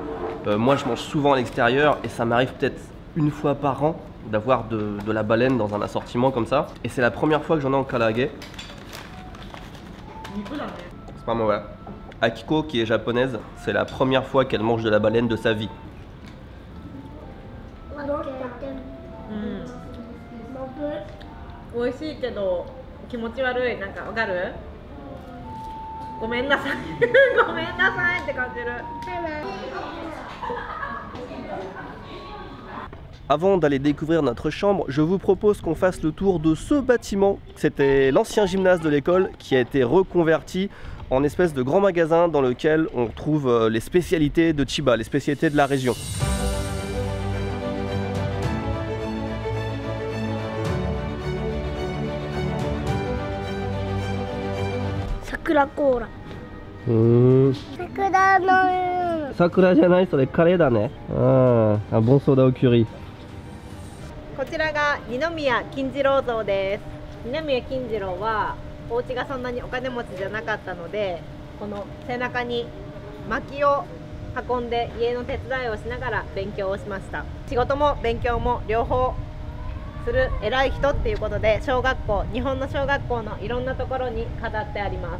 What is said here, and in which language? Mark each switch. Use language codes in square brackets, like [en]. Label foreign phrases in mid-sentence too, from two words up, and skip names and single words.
[fr] Moi je mange souvent à l'extérieur et ça m'arrive peut-être une fois par an d'avoir de la baleine dans un assortiment comme ça. Et c'est la première fois que j'en ai en karaage. C'est pas mauvais. Akiko, qui est japonaise, c'est la première fois qu'elle mange de la baleine de sa vie. [ja] 美味しいけど気持ち悪い。なんかわかる？ごめんなさい。ごめんなさいって感じる。 [fr] Avant d'aller découvrir notre chambre, je vous propose qu'on fasse le tour de ce bâtiment. C'était l'ancien gymnase de l'école qui a été reconverti en espèce de grand magasin dans lequel on trouve les spécialités de Chiba, les spécialités de la région. Sakura Cola. [ja] Sakura じゃない、それカレーだね。 [fr] Un bon soda au curry. [ja] こちらが二宮金次郎像です。二宮金次郎はお家がそんなにお金持ちじゃなかったので、この背中に薪を運んで家の手伝いをしながら勉強をしました。仕事も勉強も両方する偉い人っていうことで、小学校、日本の小学校のいろんなところに飾ってあります。